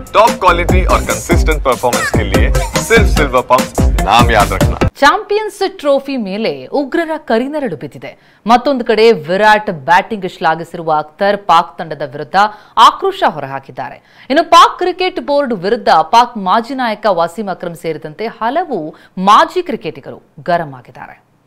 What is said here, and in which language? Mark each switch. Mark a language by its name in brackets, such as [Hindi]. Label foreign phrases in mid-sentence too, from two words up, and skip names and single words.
[English] top quality [Hindi] और [English] consistent performance [Hindi] के लिए सिर्फ सिल्वर पंप नाम याद रखना। [Kannada] ಚಾಂಪಿಯನ್ಸ್ ಟ್ರೋಫಿ ಮೇಲೆ ಉಗ್ರರ ಕರಿನೆರಳು ಬಿದ್ದಿದೆ. ಮತ್ತೊಂದು ಕಡೆ ವಿರಾಟ್ ಬ್ಯಾಟಿಂಗ್ ಶ್ಲಾಘಿಸಿರುವ ಅಖ್ತರ್ ಪಾಕ್ ತಂಡದ ವಿರುದ್ಧ ಆಕ್ರೋಶ ಹೊರಹಾಕಿದ್ದಾರೆ. ಇನ್ನು ಪಾಕ್ ಕ್ರಿಕೆಟ್ ಬೋರ್ಡ್ ವಿರುದ್ಧ ಪಾಕ್ ಮಾಜಿ ನಾಯಕ ವಸೀಂ ಅಕ್ರಮ್ ಸೇರಿದಂತೆ ಹಲವು ಮಾಜಿ ಕ್ರಿಕೆಟಿಗರು ಗರಂ ಆಗಿದ್ದಾರೆ.